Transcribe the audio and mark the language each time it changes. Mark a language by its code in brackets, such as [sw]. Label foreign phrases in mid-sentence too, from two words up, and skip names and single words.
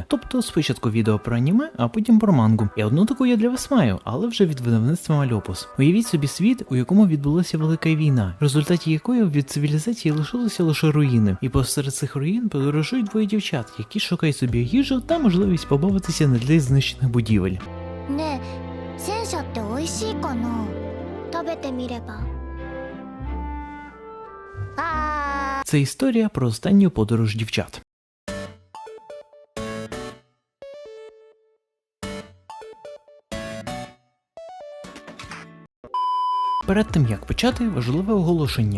[uk] Тобто спочатку відео про аніме, а потім про мангу. І одну таку я для вас маю, але вже від видавництва Мальопус. Уявіть собі світ, у якому відбулася велика війна, в результаті якої від цивілізації лишилися лише руїни. І посеред цих руїн подорожують двоє дівчат, які шукають собі їжу та можливість побавитися на тлі знищених будівель. [ja] ねえ戦車って美味しいかな食べてみれば [uk] Це історія про останню подорож дівчат. Перед тим як почати, важливе оголошення.